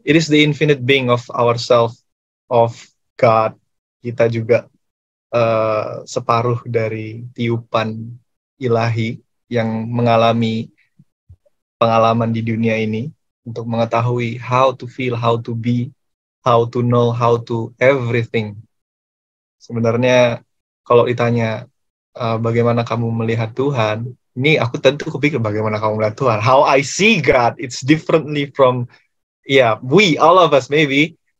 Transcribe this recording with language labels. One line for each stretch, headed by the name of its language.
English: It is the infinite being of ourself, of God.
Indonesian: Kita juga separuh dari tiupan ilahi yang mengalami pengalaman di dunia ini untuk mengetahui
English: how to feel, how to be, how to know, how to everything.
Indonesian: Sebenarnya kalau ditanya bagaimana kamu melihat Tuhan, ini aku tentu kepikir bagaimana kamu melihat Tuhan.
English: How I see God, it's differently from, we, all of us maybe.